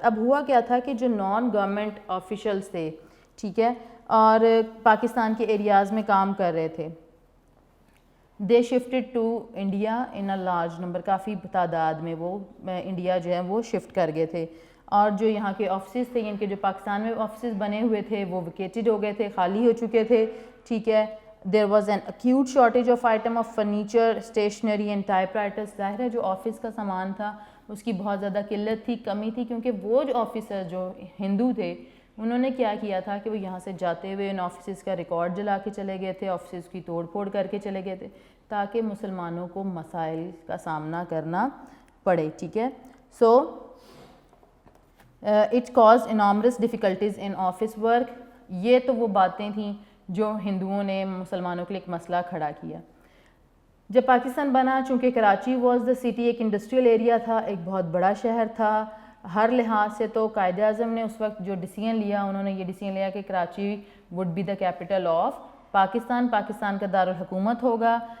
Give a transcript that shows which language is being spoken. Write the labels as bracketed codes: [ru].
[ur] اب ہوا کیا تھا کہ جو نان گورنمنٹ آفیشلز تھے, ٹھیک ہے, اور پاکستان کے ایریاز میں کام کر رہے تھے, [en] they shifted to India in a large number, [ur] کافی تعداد میں وہ انڈیا جو ہے وہ شفٹ کر گئے تھے, اور جو یہاں کے آفسز تھے, ان کے جو پاکستان میں آفسز بنے ہوئے تھے وہ ویکیٹڈ ہو گئے تھے, خالی ہو چکے تھے, ٹھیک ہے. [en] There was an acute shortage of item of furniture, stationery and typewriters. [ur] ظاہر ہے جو آفس کا سامان تھا اس کی بہت زیادہ قلت تھی, کمی تھی, کیونکہ وہ جو آفیسر جو ہندو تھے انہوں نے کیا کیا تھا کہ وہ یہاں سے جاتے ہوئے ان آفسز کا ریکارڈ جلا کے چلے گئے تھے, آفسز کی توڑ پھوڑ کر کے چلے گئے تھے تاکہ مسلمانوں کو مسائل کا سامنا کرنا پڑے, ٹھیک ہے. [en] So it caused enormous difficulties in office work. [ur] یہ تو وہ باتیں تھیں جو ہندوؤں نے مسلمانوں کے لیے ایک مسئلہ کھڑا کیا. جب پاکستان بنا, چونکہ [en] Karachi was the city, [ur] ایک انڈسٹریل ایریا تھا, ایک بہت بڑا شہر تھا ہر لحاظ سے, تو قائد اعظم نے اس وقت جو ڈیسیژن لیا, انہوں نے یہ ڈیسیژن لیا کہ [en] Karachi would be the capital of Pakistan, [ur] Pakistan کا دارالحکومت ہوگا.